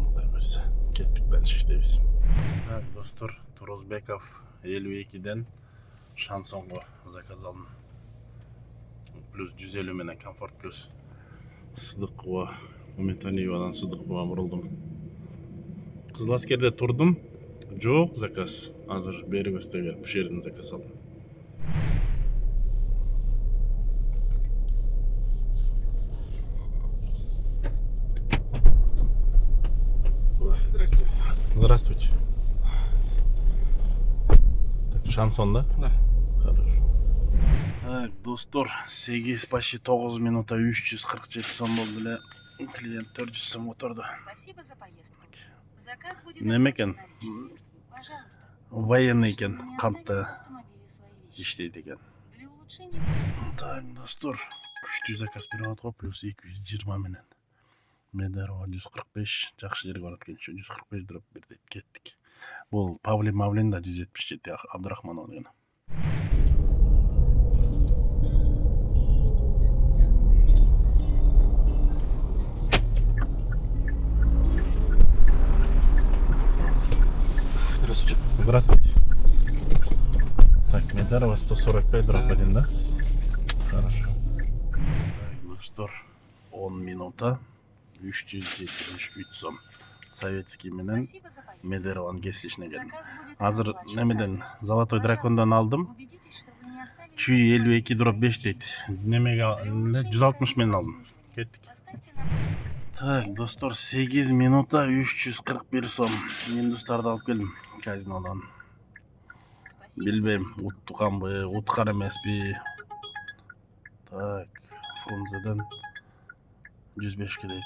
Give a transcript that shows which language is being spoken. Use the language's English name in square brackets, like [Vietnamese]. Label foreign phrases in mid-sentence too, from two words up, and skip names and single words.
[Kyrgyz] Кудай буйрса кеттик, дальше иштейбиз. Так, достор, Турозбеков 52-ден шансонго заказ алдым. Плюс 150 менен комфорт плюс. Сыдыкова, Уметаниевадан Сыдыкова бурулдум. Кызыл Аскерде турдум. Жок заказ. Азыр бери көстө келип, бу жерден заказ алдым. [Russian] Здрасте. Здравствуйте. Шансон, да? Да. Хорошо. [Kyrgyz] Так, достор, 8 почти 9 минута 347 сом болду эле. Клиент 400 сом отурду. [Russian] Спасибо за поездку. Заказ будет [Kyrgyz] Неме экен? [Russian] оплачен наличными. Пожалуйста. [Kyrgyz] Военный экен, Не кантта [Russian] оставьте в автомобиле свои вещи. [Kyrgyz] иштейт экен. [Russian] Для улучшения. [Kyrgyz] Так, достор, күчтүү заказ берип атат го, плюс 220 менен. Медарова 145, жакшы жерге барат экен, 145 дроп бир дейт, кеттик. Бул Павлин Мавлин да 177 Абдрахманов деген. [Russian] Здравствуйте. Здравствуйте. Так, Медарова 145 дроп 1, да? Хорошо. Так, [Kyrgyz] достор, 10 минута 373 сом. Советский менен [Russian] Спасибо за поездку. [Kyrgyz] Медарованын кесилишине келдим. [Russian] Заказ будет [Kyrgyz] Азыр [Russian] оплачен [Kyrgyz] немеден [Russian] наличными. [Kyrgyz] Золотой дракондан алдым. [Russian] Убедитесь, что вы не оставили [Kyrgyz] Чүй [Russian] в [Kyrgyz] 52 дроп [Russian] автомобиле [Kyrgyz] 5 [Russian] свои [Kyrgyz] дейт. [Russian] вещи. [Kyrgyz] Немеге [Russian] Для улучшения [Kyrgyz] 160 менен [Russian] качества [Kyrgyz] алдым. [Russian] обслуживания. [Kyrgyz] Кеттик. [Russian] Поставьте на... [Kyrgyz] Так, достор, 8 минута 341 сом. Индустарды алып келдим казинодон. [Russian] Спасибо за [Kyrgyz] Билбейм, [Russian] поездку. [Kyrgyz] утканбы, уткан эмеспи. Так, Фрунзеден 105 дейт.